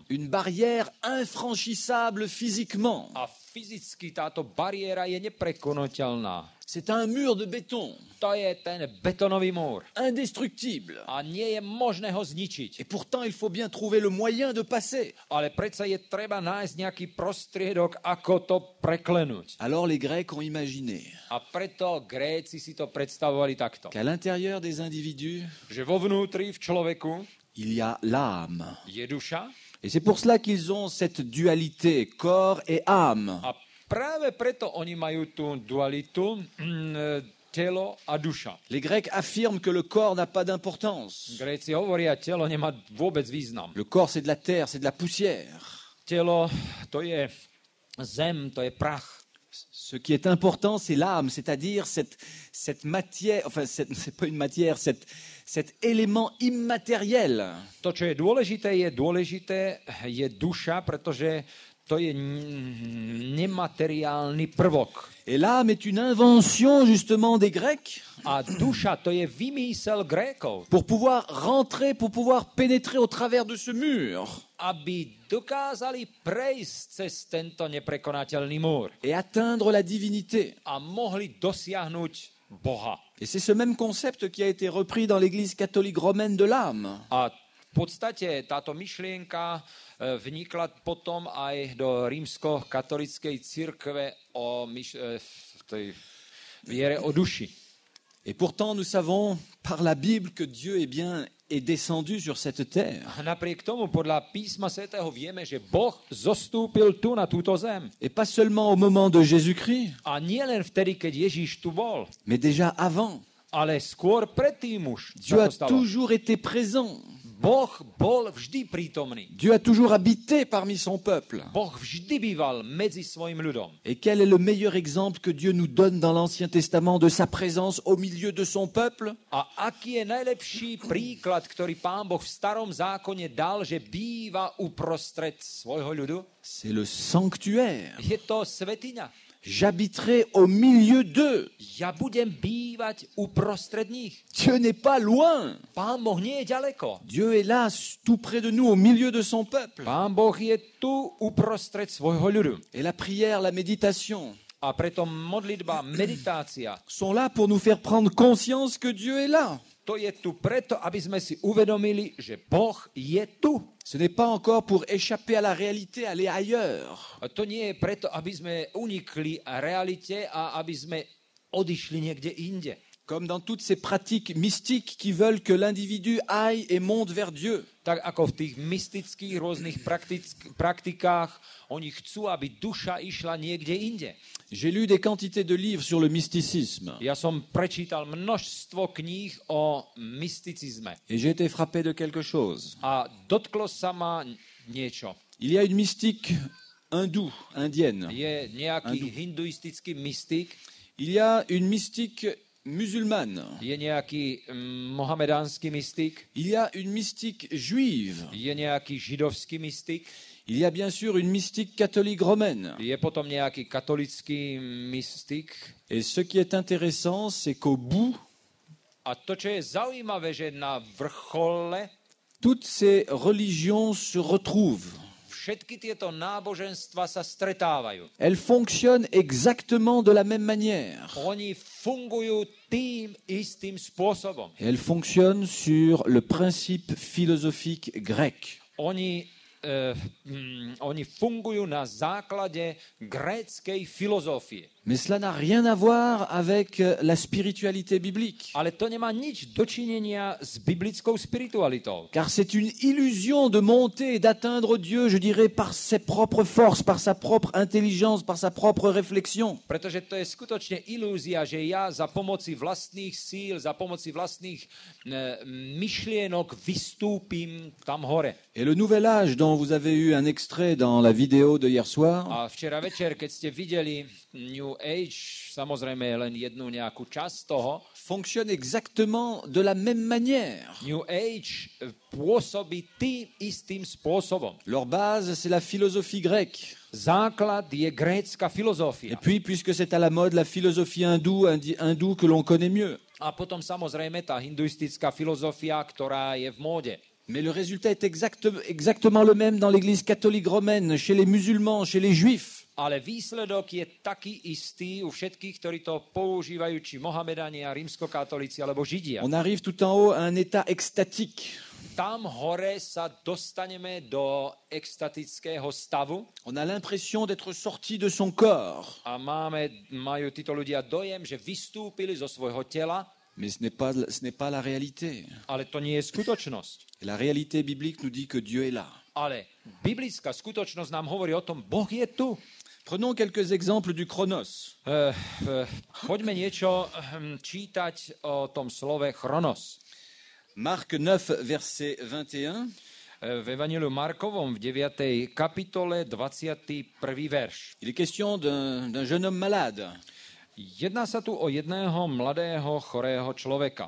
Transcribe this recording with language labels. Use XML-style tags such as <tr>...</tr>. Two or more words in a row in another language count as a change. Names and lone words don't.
<fr>Une barrière infranchissable physiquement.</fr> <sk>A fyzicky táto bariéra je neprekonateľná.</sk> <fr>C'est un mur de béton,</fr> <sk>To je ten betonový múr.</sk> <fr>indestructible.</fr> <sk>A nie je možné ho zničiť.</sk> <fr>Et pourtant, il faut bien trouver le moyen de passer.</fr> <sk>Ale predsa je treba nájsť nejaký prostriedok, ako to preklenúť.</sk> <fr>Alors les Grecs ont imaginé</fr> <sk>A preto Gréci si to predstavovali takto.</sk> <fr>qu'à l'intérieur des individus,</fr> <sk>Že vo vnútri v človeku</sk> <fr>il y a l'âme.</fr> <sk>je duša</sk> <fr>Et c'est pour cela qu'ils ont cette dualité, corps et âme.</fr> <sk>a práve preto oni majú tú dualitu telo a duša.</sk> <fr>Les Grecs affirment que le corps n'a pas d'importance.</fr> <sk>Gréci hovoria, telo nemá vôbec význam.</sk> <fr>Le corps, c'est de la terre, c'est de la poussière.</fr> <sk>Telo, to je zem, to je prach.</sk> <fr>Ce qui est important, c'est l'âme, c'est-à-dire cette matière, enfin, c'est pas une matière, cet élément immatériel.</fr> <sk>To, čo je dôležité je duša, pretože to je nemateriálny prvok.</sk> <fr>Et l'âme est une invention justement des Grecs</fr> <sk>A duša, to je vymysel Grékov,</sk> <fr>pour pouvoir rentrer, pour pouvoir pénétrer au travers de ce mur</fr> <sk>aby dokázali prejsť cez tento neprekonateľný múr</sk> <fr>et atteindre la divinité.</fr> <sk>a mohli dosiahnuť Boha.</sk> <fr>Et c'est ce même concept qui a été repris dans l'Église catholique romaine de l'âme.</fr> <sk>A v podstate táto myšlienka vnikla potom aj do rímsko-katolíckej cirkve o tej viere o duši.</sk> <fr>Et pourtant, nous savons par la Bible que Dieu est descendu sur cette terre.</fr> <sk>A napriek tomu podľa písma svätého vieme, že Boh zostúpil tu na túto zem.</sk> <fr>Et pas seulement au moment de Jésus-Christ,</fr> <sk>A nie len vtedy, keď Ježíš tu bol,</sk> <fr>mais déjà avant.</fr> <sk>ale skôr predtým už</sk> <fr>Dieu a</fr> <sk>sa to stalo.</sk> <fr>toujours été présent.</fr> <sk>Boh bol vždy prítomný.</sk> <fr>Dieu a toujours habité parmi son peuple.</fr> <sk>Boh vždy býval medzi svojim ľudom.</sk> <fr>Et quel est le meilleur exemple que Dieu nous donne dans l'Ancien Testament de sa présence au milieu de son peuple?</fr> <sk>A aký je najlepší príklad, ktorý Pán Boh v starom zákone dal, že býva uprostred svojho ľudu?</sk> <fr>C'est le sanctuaire.</fr> <sk>Je to svätyňa.</sk> <fr>J'habiterai au milieu d'eux.</fr> <sk>Ja budem bývať uprostred nich.</sk> <fr>Dieu n'est pas loin.</fr> <sk>Pán Boh nie je ďaleko.</sk> <fr>Dieu est là, tout près de nous, au milieu de son peuple.</fr> <sk>Pán Boh je tu uprostred svojho ľudu.</sk> <fr>Et la prière, la méditation</fr> <sk>A preto modlitba, meditácia,</sk> <fr>sont là pour nous faire prendre conscience que Dieu est là.</fr> <sk>to je tu preto, aby sme si uvedomili, že Boh je tu.</sk> <fr>Ce n'est pas encore pour échapper à la réalité, aller ailleurs.</fr> <sk>A to nie je preto, aby sme unikli realite a aby sme odišli niekde inde.</sk> <fr>Comme dans toutes ces pratiques mystiques qui veulent que l'individu aille et monte vers Dieu.</fr> <sk>Tak ako v tých mystických rôznych praktikách, oni chcú, aby duša išla niekde inde.</sk> <fr>J'ai lu des quantités de livres sur le mysticisme</fr> <sk>Ja som prečítal množstvo kníh o mysticizme</sk> <fr>et j'ai été frappé de quelque chose.</fr> <sk>a dotklo sa ma niečo.</sk> <fr>Il y a une mystique hindoue, indienne.</fr> <sk>Je nejaký hinduistický mystik,</sk> <fr>Il y a une mystique musulmane.</fr> <sk>je nejaký mohamedánsky mystik,</sk> <fr>Il y a une mystique juive.</fr> <sk>je nejaký židovský mystik,</sk> <fr>Il y a bien sûr une mystique catholique romaine.</fr> <sk>je potom nejaký katolický mystik.</sk> <fr>Et ce qui est intéressant, c'est qu'au bout,</fr> <sk>A to, čo je zaujímavé, že na vrchole</sk> <fr>toutes ces religions se retrouvent.</fr> <sk>všetky tieto náboženstva sa stretávajú.</sk> <fr>Elles fonctionnent exactement de la même manière.</fr> <sk>Oni fungujú tým istým spôsobom.</sk> <fr>Et elles fonctionnent sur le principe philosophique grec.</fr> <sk>Oni fungujú na základe gréckej filozofie.</sk> <fr>Mais cela n'a rien à voir avec la spiritualité biblique.</fr> <sk>Ale to nemá nič dočinenia s biblickou spiritualitou.</sk> <fr>Car c'est une illusion de monter et d'atteindre Dieu, je dirais, par ses propres forces, par sa propre intelligence, par sa propre réflexion.</fr> <sk>Pretože to je skutočne ilúzia, že ja za pomoci vlastných síl, za pomoci vlastných myšlienok vystúpim tam hore.</sk> <fr>Et le nouvel âge dont vous avez eu un extrait dans la vidéo de hier soir,</fr> <sk>A včera večer, keď ste videli New Age, samozrejme len jednu nejakú časť toho,</sk> <fr>fonctionne exactement de la même manière.</fr> <sk>New Age pôsobí tým istým spôsobom.</sk> <fr>Leur base, c'est la philosophie grecque.</fr> <sk>Základ je grécka</sk> <fr>Et</fr> <sk>filozofia.</sk> <fr>puis, puisque c'est à la mode, la philosophie hindoue que l'on connaît mieux.</fr> <sk>A potom samozrejme tá hinduistická filozofia, ktorá je v móde.</sk> <fr>Mais le résultat est exactement le même dans l'Église catholique romaine, chez les musulmans, chez les juifs.</fr> <sk>Ale výsledok je taký istý u všetkých, ktorí to používajú, či Mohamedania, rímskokatolíci alebo Židia.</sk> <fr>On arrive tout en haut à un état extatique.</fr> <sk>Tam hore sa dostaneme do extatického stavu</sk> <fr>On a l'impression d'être sorti de son corps.</fr> <sk>a majú títo ľudia dojem, že vystúpili zo svojho tela,</sk> <fr>Mais ce n'est pas la réalité.</fr> <sk>ale to nie je skutočnosť.</sk> <fr>Et la réalité biblique nous dit que Dieu est là.</fr> <sk>Ale biblická skutočnosť nám hovorí o tom, Boh je tu.</sk> <fr>Prenons quelques exemples du chronos.</fr> <sk>Poďme niečo čítať o tom slove chronos.</sk> <fr>Marc 9, verset 21.</fr> <sk>V Evangeliu Markovom v 9. kapitole 21. verš.</sk> <fr>Il est question d'un jeune homme malade.</fr> <sk>Jedná sa tu o jedného mladého chorého človeka.</sk>